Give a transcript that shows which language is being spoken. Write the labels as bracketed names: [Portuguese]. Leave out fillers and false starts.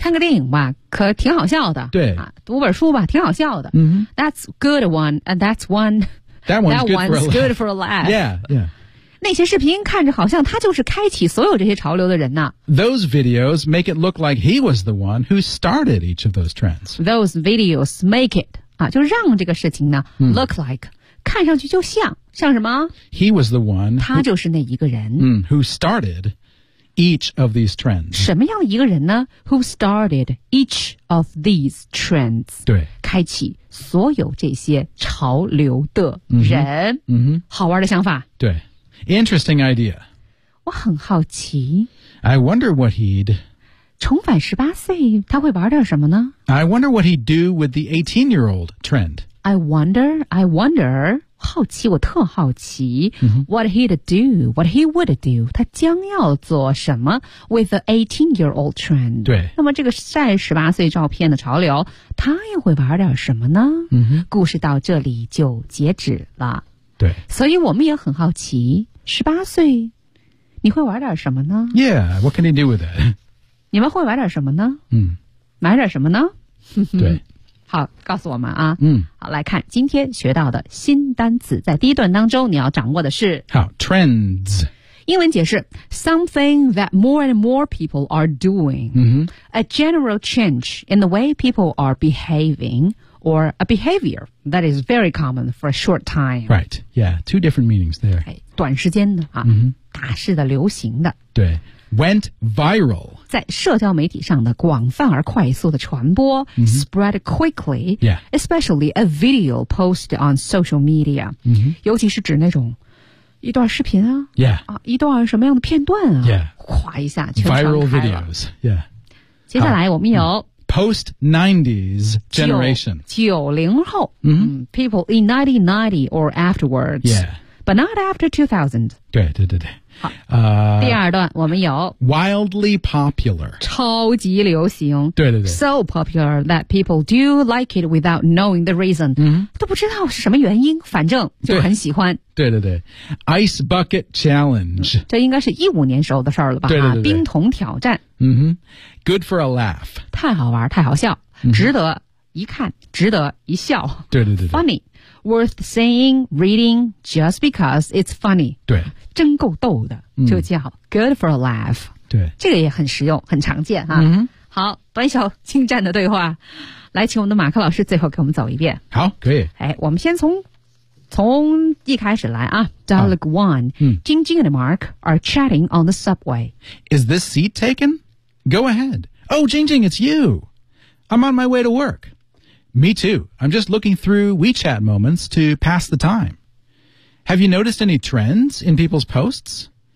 [Chinese] 看个电影吧可挺好笑的。对、啊。读本书吧挺好笑的。 Mm-hmm. [English] That's good one. And that's one. That one's, that one's good for a laugh. Yeah, yeah. [Chinese] 那些视频看着好像他就是开启所有这些潮流的人呢。 [English] Those videos make it look like he was the one who started each of those trends. Those videos make it, [Chinese] 啊，就让这个事情呢、 [English] hmm. look like, [Chinese] 看上去就像，像什么？ [English] He was the one. [Chinese] 他就是那一个人。 [English] Mm, who started each of these trends. [Chinese] 什么样一个人呢？ [English] Who started each of these trends. [Chinese] 对。开启所有这些潮流的人。嗯、mm-hmm. mm-hmm. 好玩的想法。 [English] 对。Interesting idea. [Chinese] 我很好奇。 [English] I wonder what he'd... [Chinese] 重返十八岁他会玩点什么呢 [English] ?I wonder what he'd do with the 18-year-old trend. I wonder, [Chinese] 好奇我特好奇、 mm-hmm. [English] What he'd do, what he would do, [Chinese] 他将要做什么 [English] with the 18-year-old trend. [Chinese] 对。那么这个晒十八岁照片的潮流他又会玩点什么呢、 mm-hmm. 故事到这里就截止了。对，所以我们也很好奇，十八岁，你会玩点什么呢 [English] ？Yeah, what can you do with it? [Chinese] 你们会玩点什么呢？嗯，买点什么呢？对，好，告诉我们啊。嗯，好，来看今天学到的新单词，在第一段当中你要掌握的是好 trends。 [English] 英文解释 ,something that more and more people are doing,、 mm-hmm. a general change in the way people are behaving, or a behavior that is very common for a short time. Right, yeah, two different meanings there. [Chinese] 短时间的、啊 mm-hmm. 大势的流行的。 [English] 对 ,went viral. [Chinese] 在社交媒体上的广泛而快速的传播、 mm-hmm. [English] ,spread quickly,、 yeah. especially a video posted on social media,、 mm-hmm. [Chinese] 尤其是指那种一段视频啊 [English] yeah. [Chinese] 啊一段什么样的片段啊 [English] yeah. [Chinese] 哗一下全传开 [English] 了。Viral videos, yeah. [Chinese] 接下来我们有 [English] Post-90s generation. [Chinese] 90后、 mm-hmm. [English] People in 1990 or afterwards. Yeah. But not after 2000. [Chinese] 对对对对。第二段我们有 [English] Wildly popular. [Chinese] 超级流行。对对对。 [English] So popular that people do like it without knowing the reason.、 Mm-hmm. [Chinese] 都不知道是什么原因反正就很喜欢。对对对。Ice Bucket Challenge.、这应该是15年时候的事儿了吧。对对对对、啊。冰桶挑战。 [English] 嗯、mm-hmm. Good for a laugh. [Chinese] 太好玩太好笑。 Mm-hmm. 值得一看值得一笑。对对对对。 [English] Funny. Worth saying, reading, just because it's funny. [Chinese] 对。真够逗的、嗯、就叫 [English] good for a laugh. [Chinese] 对。这个也很实用很常见啊。嗯。好短小精湛的对话。来请我们的马克老师最后给我们走一遍。好可以。哎我们先从一开始来啊。 [English] Dialogue 1, Jing Jing and Mark are chatting on the subway. Is this seat taken? Go ahead. Oh, Jing Jing, it's you. I'm on my way to work. Me too. I'm just looking through WeChat moments to pass the time. Have you noticed any trends in people's posts?